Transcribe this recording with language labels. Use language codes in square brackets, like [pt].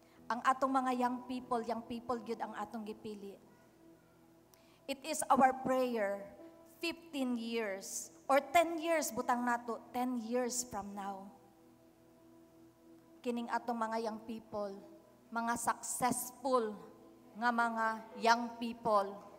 [ceb] Ang atong mga young people gyud ang atong gipili. [en] It is our prayer 15 years or 10 years [ceb] butang nato, [en] 10 years from now. [ceb] Kining atong mga young people, mga successful nga mga young people.